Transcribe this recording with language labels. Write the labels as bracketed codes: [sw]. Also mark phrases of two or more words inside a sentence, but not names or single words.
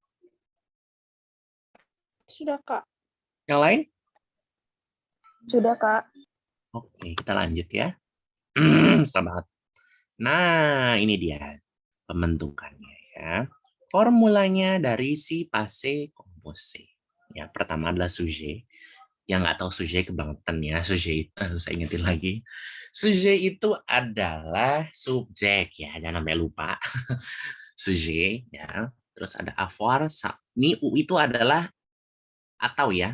[id] Sudah, Kak. Yang lain? Sudah, Kak. Oke, kita lanjut ya. Selamat. Nah, ini dia pembentukannya ya. Formulanya dari si [fr] passé composé. [id] Ya, pertama adalah sujet. Yang nggak tahu sujet kebangetan ya. Sujet itu, saya ingetin lagi. Sujet itu adalah subjek ya, jangan sampai lupa. Sujet ya. Terus ada avoir. Ini U itu adalah atau ya.